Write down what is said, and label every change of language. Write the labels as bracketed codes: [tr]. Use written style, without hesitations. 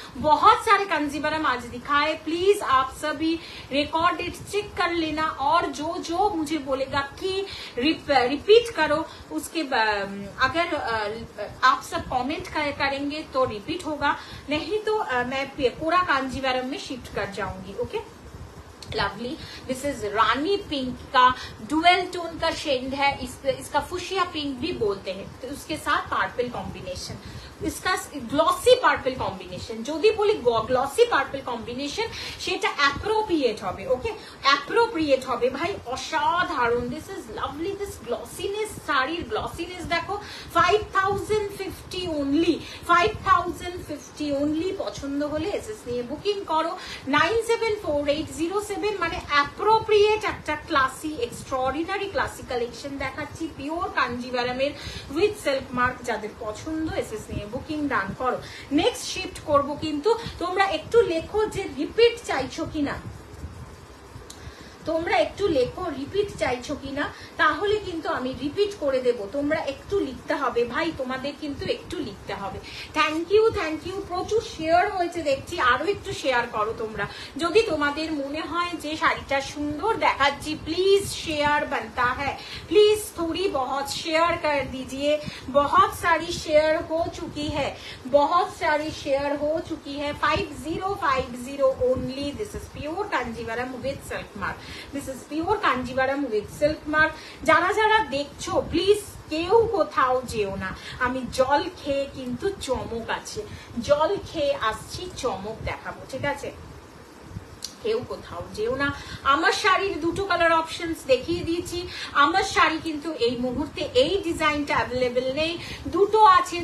[hi] बहुत सारे कांजीवरम आज दिखाए, प्लीज आप सभी रिकॉर्डेड चेक कर लेना, और जो जो मुझे बोलेगा कि रिपीट करो, उसके अगर आप सब कमेंट करेंगे तो रिपीट होगा, नहीं तो मैं पूरा कांजीवरम में शिफ्ट कर जाऊंगी। Okay, lovely, [en] this is rani pink [hi] का डुअल टोन का शेड है, इसका फुशिया पिंक भी बोलते हैं, तो उसके साथ पर्पल कॉम्बिनेशन। [bn] इसका গ্লসি পার্পল কম্বিনেশন, যদি বলি গ্লসি পার্পল কম্বিনেশন সেটা অ্যাপ্রোপ্রিয়েট হবে, ওকে অ্যাপ্রোপ্রিয়েট হবে ভাই, অসাধারণ। [en] this is lovely, [bn] দিস গ্লসিনেস, শাড়ির গ্লসিনেস দেখো। 5050 অনলি, 5050 অনলি। পছন্দ হলে এসএস নিয়ে বুকিং করো। 974807, মানে অ্যাপ্রোপ্রিয়েট একটা ক্লাসি এক্সট্রাঅর্ডিনারি ক্লাসি কালেকশন দেখাচ্ছি, পিওর কাঞ্জিভারামের উইথ সিল্ক মার্ক। যাদের পছন্দ এসএস নিয়ে বুকিং ডান করো। নেক্সট শিফট করব, কিন্তু তোমরা একটু লেখো যে রিপিট চাইছো কিনা, তোমরা একটু লেখো রিপিট চাইছো কিনা, তাহলে কিন্তু আমি রিপিট করে দেব। তোমরা একটু লিখতে হবে ভাই, তোমাদের কিন্তু একটু লিখতে হবে। Thank you, thank you. প্রচুর শেয়ার হয়েছে দেখছি, আরো একটু শেয়ার করো তোমরা। যদি তোমাদের মনে হয় যে শাড়িটা সুন্দর দেখাচ্ছি, প্লিজ [hi] शेयर बनता है, प्लीज थोड़ी बहुत शेयर कर दीजिए। बहुत सारी शेयर हो चुकी है, बहुत सारी शेयर हो चुकी है। [en] 5050 only. This is pure Kanjeevaram with silk mark, this is pure Kanjeevaram with silk mark. [bn] যারা যারা দেখছো প্লিজ কেউ কোথাও যেও না, আমি জল খেয়ে কিন্তু চমক আছে, জল খেয়ে আসছি, চমক দেখাবো, ঠিক আছে? কেউ কোথাও যেও না। আমার শাড়ির দুটো কালার অপশনস দেখিয়ে দিয়েছি। আমার শাড়ি কিন্তু এই মুহূর্তে এই ডিজাইনটা অ্যাভেলেবেল নেই, দুটো আছে।